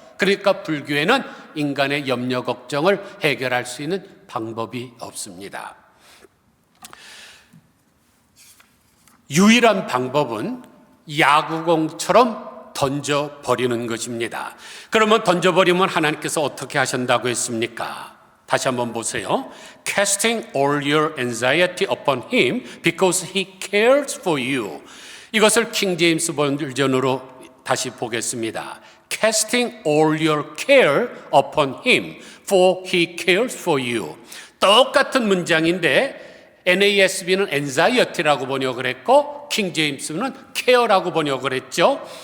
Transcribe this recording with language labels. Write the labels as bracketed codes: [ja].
[ko] 그러니까 불교에는 인간의 염려 걱정을 해결할 수 있는 방법이 없습니다. 유일한 방법은 야구공처럼 던져버리는 것입니다. 그러면 던져버리면 하나님께서 어떻게 하신다고 했습니까? 다시 한번 보세요. [en] Casting all your anxiety upon him because he cares for you. [ko] 이것을 킹 제임스 버전으로 다시 보겠습니다. [en] Casting all your care upon him, for he cares for you. [ko] 똑같은 문장인데 NASB는 anxiety라고 번역을 했고 킹 제임스는 care라고 번역을 했죠.